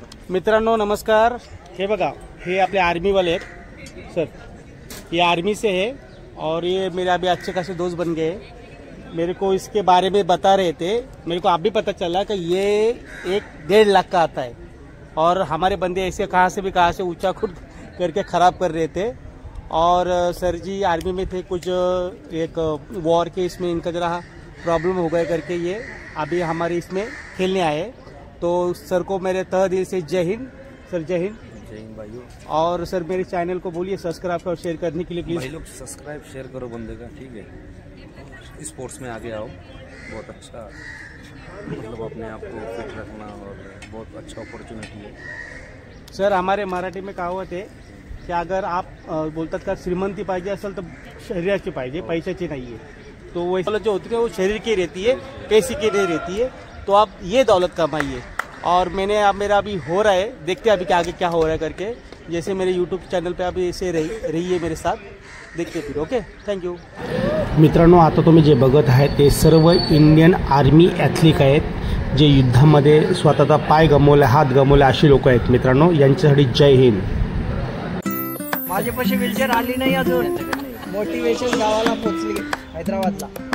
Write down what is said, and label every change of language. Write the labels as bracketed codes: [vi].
[mr] मित्रांनो नमस्कार. हे बघा, हे आपले आर्मी वाले आहेत सर. [hi] ये आर्मी से है और ये मेरे अभी अच्छे खासे दोस्त बन गए. मेरे को इसके बारे में बता रहे थे. मेरे को अभी पता चला कि ये 1.5 लाख का आता है. और हमारे बंदे ऐसे कहाँ से ऊंचा खुद करके ख़राब कर रहे थे. और सर जी आर्मी में थे, कुछ एक वॉर के इसमें इनका जरा प्रॉब्लम हो गया करके ये अभी हमारे इसमें खेलने आए. तो सर को मेरे तहे दिल से जय हिंद. सर जय हिंद. जय हिंद भाइयों. और सर मेरे चैनल को बोलिए सब्सक्राइब और शेयर करने के लिए प्लीज. भाई लोग सब्सक्राइब शेयर करो बंदे का, ठीक है. स्पोर्ट्स में आगे आओ. बहुत अच्छा, मतलब अपने आप को फिट रखना और बहुत अच्छा अपॉर्चुनिटी है. सर हमारे मराठी में कहावत [mr] आहे की अगर आप बोलतात का श्रीमंती पाहिजे असेल तर शरीराची पाहिजे, पैशाची नाही आहे. [hi] तो वैसे जो होती है वो शरीर की रहती है, पैसे की नहीं रहती है. तो आप ये दौलत कमाइए. और मैंने अब मेरा अभी हो रहा है, देखते हैं अभी क्या आगे क्या हो रहा है करके. जैसे मेरे यूट्यूब चैनल पे अभी ऐसे रहिए मेरे साथ, देखते फिर. [en] Okay, thank you. [mr] मित्रांनो, आता तुम्ही जे बघत आहे ते सर्व इंडियन आर्मी ॲथलीट आहेत जे युद्धामध्ये स्वतःचा पाय गमावले, हात गमावले अशी लोक आहेत मित्रांनो. यांच्यासाठी जय हिंद. माझ्यापाशी व्हीलचेअर आली नाही अजून. मोटिवेशन गावाला पोचली हैदराबादला.